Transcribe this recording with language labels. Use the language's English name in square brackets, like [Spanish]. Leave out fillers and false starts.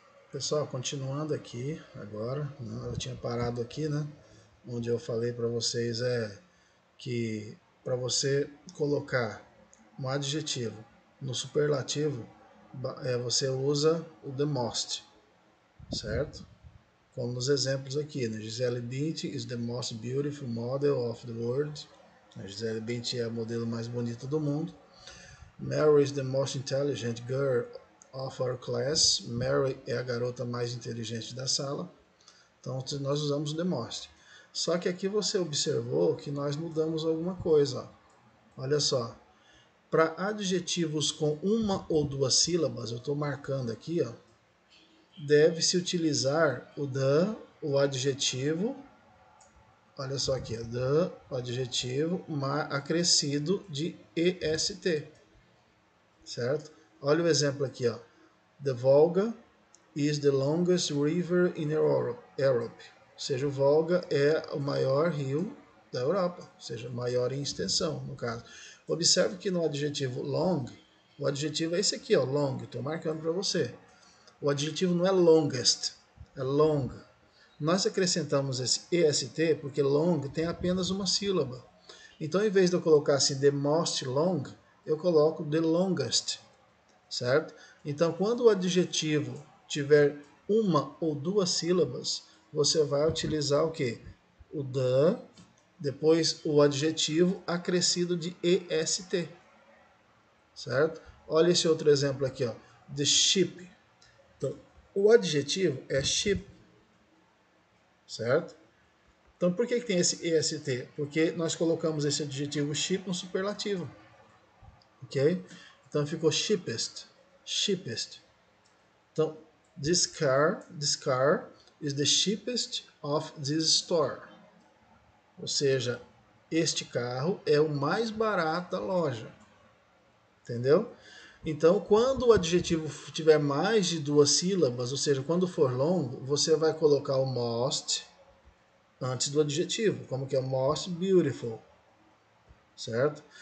[Portuguese] Pessoal, continuando aqui agora, né, eu tinha parado aqui, né, onde eu falei para vocês que para você colocar um adjetivo no superlativo, você usa o [English] the most, [Portuguese] certo? Como nos exemplos aqui, né? [English] Gisele Bündchen is the most beautiful model of the world. [Portuguese] A Gisele Bündchen é a modelo mais bonita do mundo. [English] Mary is the most intelligent girl of our class. [Portuguese] Mary é a garota mais inteligente da sala. Então nós usamos o [English] the most. [Portuguese] Só que aqui você observou que nós mudamos alguma coisa. Ó. Olha só. Para adjetivos com uma ou duas sílabas, eu estou marcando aqui, ó, deve-se utilizar o the, o adjetivo. Olha só aqui, the, o adjetivo acrescido de est. Certo? Olha o exemplo aqui, ó. [English] The Volga is the longest river in Europe. [Portuguese] Ou seja, o Volga é o maior rio da Europa, ou seja, maior em extensão, no caso. Observe que no adjetivo long, o adjetivo é esse aqui, ó, long, estou marcando para você. O adjetivo não é longest, é long. Nós acrescentamos esse est porque long tem apenas uma sílaba. Então, em vez de eu colocar assim [English] the most long, [Portuguese] eu coloco [English] the longest, [Portuguese] certo? Então, quando o adjetivo tiver uma ou duas sílabas, você vai utilizar o quê? O the, depois o adjetivo acrescido de est, certo? Olha esse outro exemplo aqui, ó. The ship. Então, o adjetivo é ship, certo? Então, por que tem esse est? Porque nós colocamos esse adjetivo ship no superlativo, ok? Então, ficou cheapest, cheapest. Então, [English] this car is the cheapest of this store. [Portuguese] Ou seja, este carro é o mais barato da loja. Entendeu? Então, quando o adjetivo tiver mais de duas sílabas, ou seja, quando for longo, você vai colocar o most antes do adjetivo, como que é [English] most beautiful, [Portuguese] certo?